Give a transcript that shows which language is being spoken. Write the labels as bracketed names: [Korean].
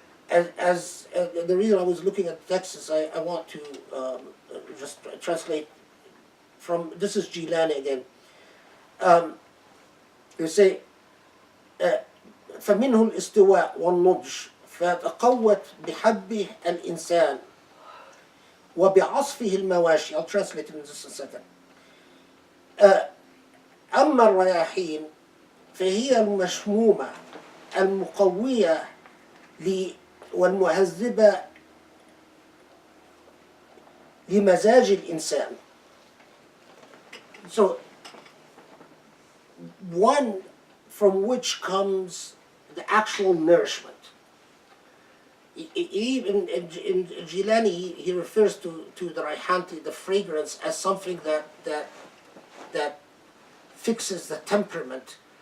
[English] As the reason I was looking at the text is I want to just translate from, this is Jilani again. [Arabic] You say, فمنه الاستواء والنضج فتقوت بحبه الإنسان وبعصفه المواشي. [English] I'll translate it in just a second. [Arabic] أما الرياحين فهي المشمومة المقوية والمهذبة لمزاج الإنسان. [English] So, one from which comes the actual nourishment. Even in Jilani, he refers to the raihanti, the fragrance, as something that fixes the temperament.